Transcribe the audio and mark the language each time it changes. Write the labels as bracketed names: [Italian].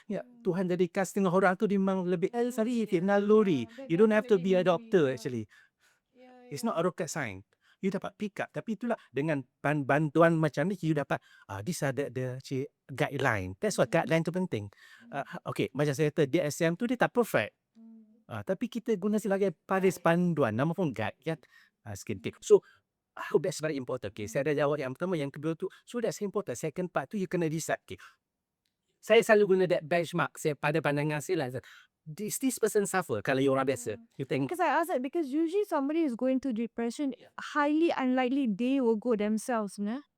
[Malay] Ya, Tuhan jadikan setengah orang tu memang lebih naluri. [English] You don't have to be a doctor actually. It's not a rocket science. [Malay] You dapat [English] pick up. [Malay] Tapi itulah dengan bantuan macam ni, you dapat [English] these are the guideline. That's what guideline [Malay] tu penting. Okay, macam saya kata DSM tu dia tak perfect. Tapi kita guna sebagai paris panduan. Nama pun guide kan. Skin pick. [English] So I hope that's very important. [Malay] Okay, saya dah jawab yang pertama, yang kedua tu. [English] So that's important. [Malay] Second part tu you kena decide. Okay. Saya selalu guna that benchmark. Saya pada pandangan saya lah. [English] This person suffer [Malay] kalau you orang biasa. You think [English] Because I asked that because usually somebody is going through depression, highly unlikely they will go themselves, nah?